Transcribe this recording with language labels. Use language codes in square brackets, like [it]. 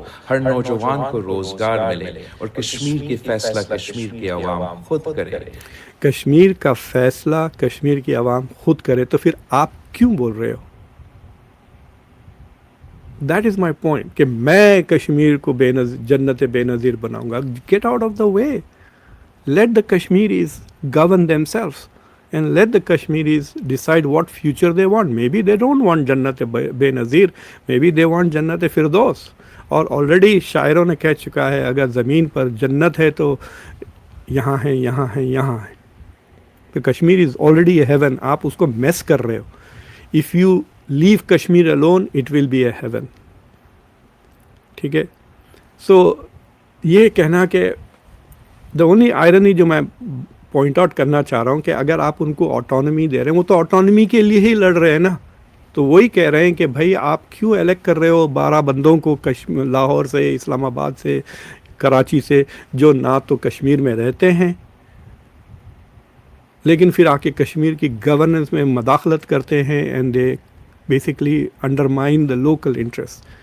[ur] ہر نوجوان کو روزگار ملے اور کشمیر کی فیصلہ کشمیر کی عوام خود کرے. کشمیر کا فیصلہ کشمیر کی عوام خود کرے. تو پھر آپ کیوں بول رہے ہو؟ [en] that is my point [ur] کہ میں کشمیر کو جنت بے نظیر بناؤں گا. [en] Get out of the way. Let the Kashmiris govern themselves and let the Kashmiris decide what future they want. Maybe they don't want جنت بے نظیر, maybe they want جنت فردوس. [ur] اور آلریڈی شاعروں نے کہہ چکا ہے, اگر زمین پر جنت ہے تو یہاں ہے, یہاں ہے, یہاں ہے. [en] تو Kashmir is already a heaven. [ur] آپ اس کو میس کر رہے ہو. [en] If you leave Kashmir alone it will be a heaven. [ur] ٹھیک ہے. سو یہ کہنا کہ [en] the only irony [ur] جو میں پوائنٹ آؤٹ کرنا چاہ رہا ہوں کہ اگر آپ ان کو آٹونومی دے رہے ہیں, وہ تو آٹونومی کے لیے ہی لڑ رہے ہیں نا. تو وہی کہہ رہے ہیں کہ بھائی آپ کیوں الیکٹ کر رہے ہو 12 بندوں کو لاہور سے, اسلام آباد سے, کراچی سے, جو نہ تو کشمیر میں رہتے ہیں لیکن پھر آ کے کشمیر کی گورننس میں مداخلت کرتے ہیں, [en] And they basically undermine the local interest.